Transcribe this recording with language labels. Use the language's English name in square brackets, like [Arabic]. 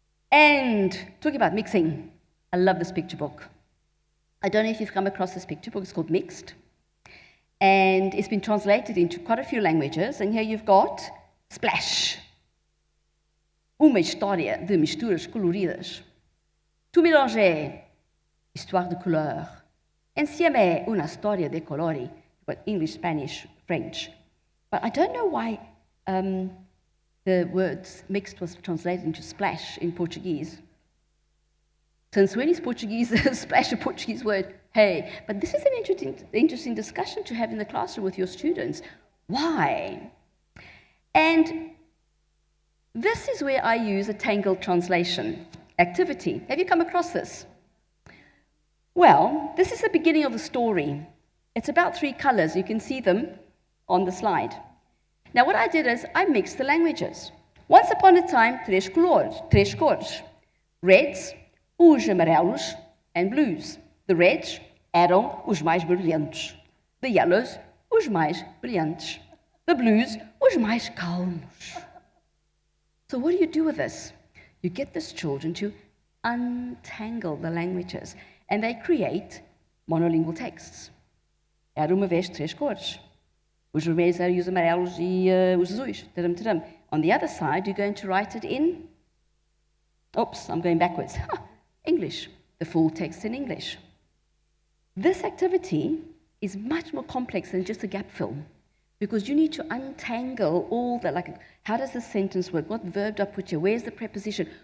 [English] And talking about mixing, I love this picture book. I don't know if you've come across this picture book. It's called Mixed. And it's been translated into quite a few languages. And here you've got Splash. [Portuguese] Uma história de misturas coloridas. [French] Tout mélangé, histoire de couleur. [Italian] Insieme una storia de colori. [English] But English, Spanish, French. But I don't know why the words mixed was translated into splash in Portuguese. Since when is Portuguese, splash a Portuguese word? Hey, but this is an interesting discussion to have in the classroom with your students. Why? And this is where I use a tangled translation activity. Have you come across this? Well, this is the beginning of the story. It's about 3 colors. You can see them on the slide. Now, what I did is I mixed the languages. Once upon a time, [Portuguese] três cores. [English] Reds, [Portuguese] os amarelos, [English] and blues. The reds [Portuguese] eram os mais brilhantes. [English] The yellows, [Portuguese] os mais brilhantes. [English] The blues, [Portuguese] os mais calmos. [English] So what do you do with this? You get these children to untangle the languages, and they create monolingual texts. [Portuguese] Era uma vez 3 cores. Os vermelhos eram os amarelos e os azuis. Tadam, tadam. [English] On the other side, you're going to write it in, oops, I'm going backwards, English, the full text in English. This activity is much more complex than just a gap fill, because you need to untangle all the, like, how does the sentence work? What verb do I put here? Where's the preposition?